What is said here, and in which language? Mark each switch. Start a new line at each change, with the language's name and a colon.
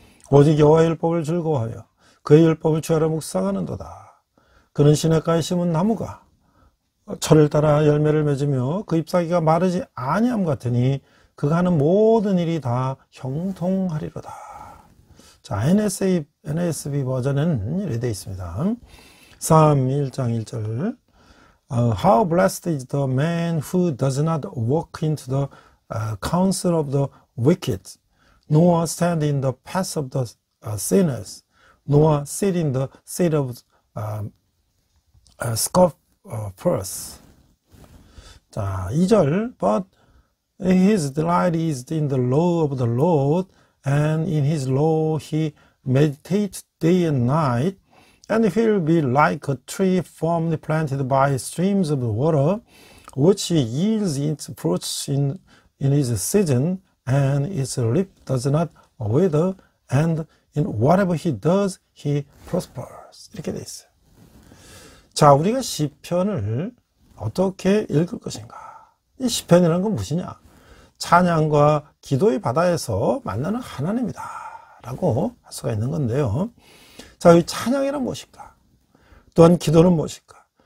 Korean: 오직 여호와의 율법을 즐거워하여 그의 율법을 주야로 묵상하는도다. 그는 시냇가에 심은 나무가 철을 따라 열매를 맺으며 그 잎사귀가 마르지 아니함 같으니 그가 하는 모든 일이 다 형통하리로다. 자, NSB 버전은 이렇게 되어 있습니다.
English: Psalm
Korean: 1장 1절
English: How blessed is the man who does not walk into the counsel of the wicked, nor stand in the path of the sinners, nor sit in the seat of scoffers.
Korean: 자, 2절
English: But his delight is in the law of the Lord, and in his law he meditates day and night, and he will be like a tree firmly planted by streams of water, which yields its fruits in its season, and its leaf does not wither, and in whatever he does, he prospers.
Korean: 이렇게 돼 있어요. 자, 우리가 시편을 어떻게 읽을 것인가? 이 시편이라는 건 무엇이냐? 찬양과 기도의 바다에서 만나는 하나님이다 라고 할 수가 있는 건데요. 자, 이 찬양이란 무엇일까? 또한 기도는 무엇일까?